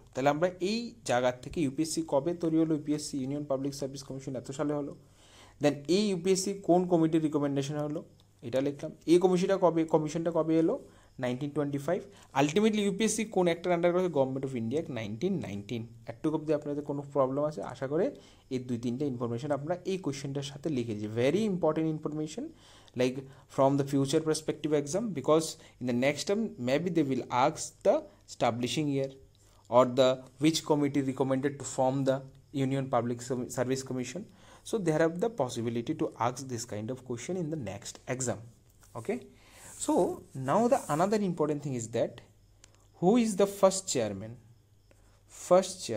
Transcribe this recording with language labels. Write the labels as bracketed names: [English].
[Bangla] তাহলে আমরা এই জায়গার থেকে ইউপিএসসি কবে তৈরি হলো, UPSC union public service commission এত সালে হলো, দেন এই ইউপিএসসি কোন কমিটির রিকমেন্ডেশন হলো এটা লিখলাম, এই কমিশনটা কবে এলো 1925, আলটিমেটলি ইউপিএসসি কোন একটা আন্ডার করেছে, গভর্নমেন্ট অফ ইন্ডিয়া 1919। একটু অব্দি আপনাদের কোনো প্রবলেম আছে, আশা করে এই 2-3টা ইনফরমেশন আপনারা এই কোয়েশ্চেনটার সাথে লিখে দিয়েছি, very important information [English] like from the future perspective exam, because in the next term maybe they will ask the establishing year or the which committee recommended to form the Union Public Service Commission. So they have the possibility to ask this kind of question in the next exam. Okay, so now the another important thing is that who is the first chairman, first